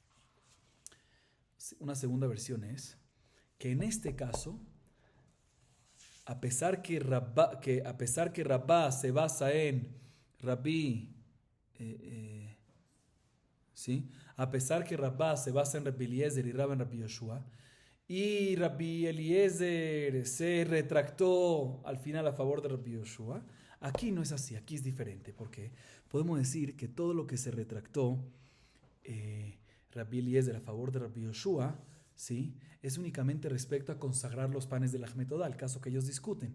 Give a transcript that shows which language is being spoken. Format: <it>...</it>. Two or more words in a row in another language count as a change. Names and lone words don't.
<es>Una segunda versión es que en este caso, a pesar que Rabba se basa en Rabbi, ¿sí? A pesar que Rabba se basa en Rabbi Eliezer y Rabba en Rabbi Yoshua, y Rabbi Eliezer se retractó al final a favor de Rabbi Yoshua. Aquí no es así, aquí es diferente, porque podemos decir que todo lo que se retractó Rabbi Eliezer a favor de Rabbi Yoshua, ¿sí?, es únicamente respecto a consagrar los panes del Ahmet Odá, el caso que ellos discuten.</es>